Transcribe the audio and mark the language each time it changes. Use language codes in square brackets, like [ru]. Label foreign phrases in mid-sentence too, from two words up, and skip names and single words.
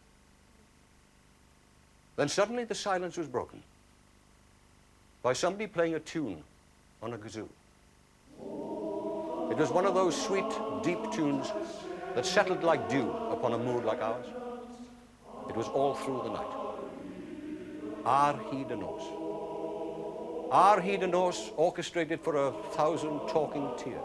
[en] Then suddenly the silence was broken by somebody playing a tune on a kazoo. It was one of those sweet, deep tunes that settled like dew upon a mood like ours. It was all through the night. [cy] Ar hyd y nos. Ar hyd y nos, [en] orchestrated for 1,000 talking tears.